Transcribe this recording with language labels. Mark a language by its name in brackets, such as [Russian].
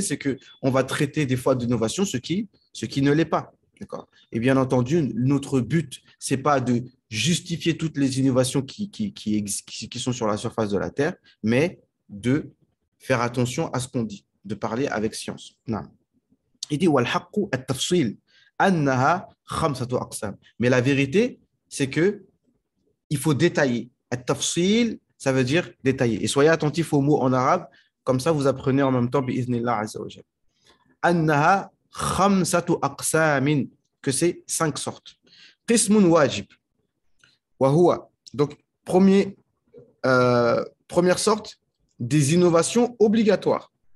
[French] C'est qu'on va traiter des fois d'innovation ce qui ne l'est pas. D'accord. Et bien entendu, notre but, ce n'est pas de justifier toutes les innovations qui sont sur la surface de la Terre, mais de faire attention à ce qu'on dit, de parler avec science. Non. Il dit [Arabic] وَالْحَقُّ التَّفْصِيلِ أَنَّهَا خَمْسَةُ أَقْسَامٍ. [French] Mais la vérité, c'est que il faut détailler. At-tafsil, ça veut dire détailler. Et soyez attentifs aux mots en arabe, comme ça vous apprenez en même temps [Arabic] bi'idhnillah azza wa jalla. Annaha khamsatu aqsamin, [French] que c'est 5 sortes. [Arabic] Qismun wajib, wa huwa. [French] Donc première sorte, des innovations obligatoires.